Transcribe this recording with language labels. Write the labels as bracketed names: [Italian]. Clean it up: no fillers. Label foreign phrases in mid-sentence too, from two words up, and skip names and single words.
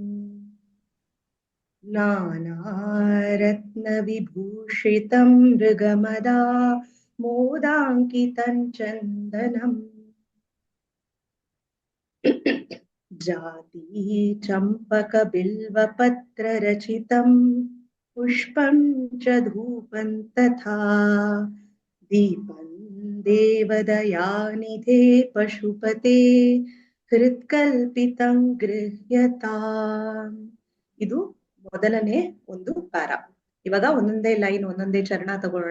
[Sanskrit] ನಾನಾರತ್ನ ವಿಭೂಷಿತಂ ಮೃಗಮದಾ ಮೋದಾಂಕಿತಂ ಚಂದನಂ ಜಾತಿ ಚಂಪಕ ಬಿಲ್ವಪತ್ರ ರಚಿತಂ ಪುಷ್ಪಂ ಚ ಧೂಪಂ ತಥಾ ದೀಪಂ ದೇವದಯಾನಿಧೇ ಪಶುಪತೆ ಹೃತ್ಕಲ್ಪಿತಂ ಗೃಹ್ಯತಾಂ. [Kannada] ಇದು ಮೊದಲನೇ ಒಂದು ಪಾರ. ಇವಾಗ ಒಂದೊಂದೇ ಲೈನ್ ಒಂದೊಂದೇ ಚರಣ ತಗೊಳ್ಳೋಣ.